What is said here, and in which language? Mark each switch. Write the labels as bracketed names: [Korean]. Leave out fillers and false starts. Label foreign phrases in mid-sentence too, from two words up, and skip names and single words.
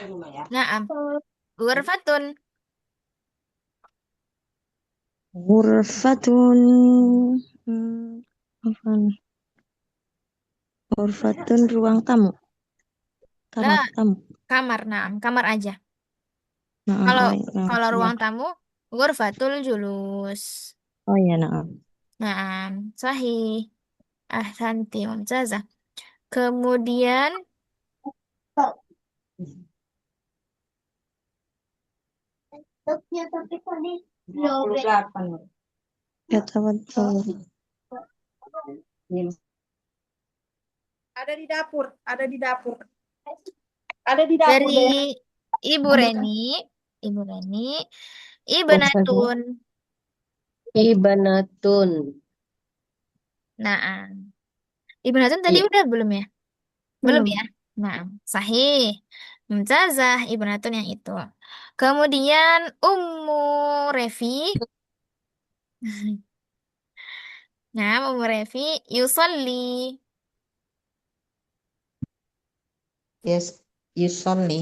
[Arabic] نعم. غرفة. Ghurfatun. [Indonesian] Apa nih? Ghurfatun ruang tamu. Kamar Lah, tamu. kamar, naam. Kamar aja. Na'am. Kalau Oh, na'am. kalau Ya. ruang tamu, [Arabic] غرفة الجلوس. [Indonesian] Oh ya na'am. [Arabic] نعم. صحيح. أحسنتِ ممتازة. [Indonesian] Kemudian, Ya tawaddu. Ada di dapur, ada di dapur. Ada di dapur dari deh. Ibu Ambilkan. Reni, Ibu Reni, Ustazah. Ibnatun. Ibanatun. Naam. Ibnatun tadi Iya, udah belum ya? Belum Belum. ya? Naam. Sahih. Mumtazah, Ibnatun yang itu. Kemudian Ummu Refi. Nah, Ummu Refi yusolli. Yes, yusolli